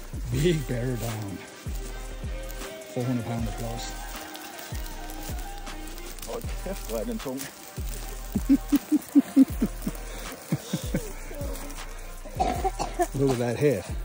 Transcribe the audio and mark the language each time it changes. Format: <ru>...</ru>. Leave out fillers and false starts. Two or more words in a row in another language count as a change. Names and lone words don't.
<en>Big bear down. 400 pounder plus.</en> <da>Hold kæft, hvor er den tung.</da> <en>Look at that head.</en>